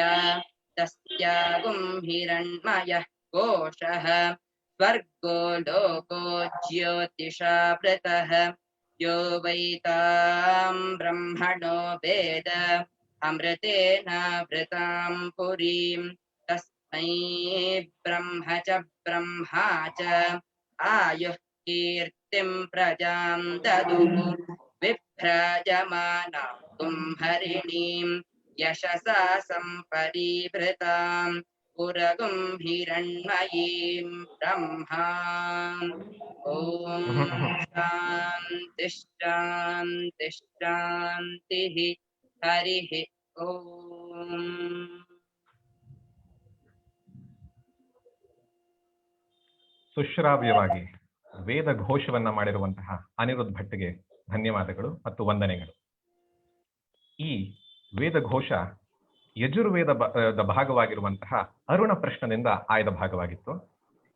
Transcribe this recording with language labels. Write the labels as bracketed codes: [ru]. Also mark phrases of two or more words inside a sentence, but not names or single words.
[sa] ತಸ್ಯಾಗುಂ ಹಿರಣ್ಮಯಃ ಕೋಶಃ ಸ್ವರ್ಗೋ ಲೋಕೋ ಜ್ಯೋತಿಷಾವೃತಃ. ಯೋ ವೈತಾಂ ಬ್ರಹ್ಮಣೋ ವೇದ ಅಮೃತೇನಾವೃತಾಂ ಪುರೀಂ. ತಸ್ಮೈ ಬ್ರಹ್ಮ ಚ ಬ್ರಹ್ಮಾ ಚ ಆಯುಃ ಕೀರ್ತಿಂ ಪ್ರಜಾಂ ದದುಃ. ವಿಭ್ರಾಜಮಾನಾಂ ಹರಿಣೀಂ ಯಶಸಾ ಸಂಪರಿವೃತಾಂ. ಪುರಗುಂ ಹಿರಣ್ಮಯೀಂ ಬ್ರಹ್ಮಾ. ಓಂ ಶಾಂತಿ ಶಾಂತಿ ಶಾಂತಿಃ. ಹರಿಃ ಓಂ. [kn] ಸುಶ್ರಾವ್ಯವಾಗಿ ವೇದ ಘೋಷವನ್ನ ಮಾಡಿರುವಂತಹ ಅನಿರುದ್ಧ್ ಭಟ್ಗೆ ಧನ್ಯವಾದಗಳು ಮತ್ತು ವಂದನೆಗಳು. ಈ ವೇದ ಘೋಷ ಯಜುರ್ವೇದ ಭಾಗವಾಗಿರುವಂತಹ ಅರುಣ ಪ್ರಶ್ನದಿಂದ ಆಯ್ದ ಭಾಗವಾಗಿತ್ತು.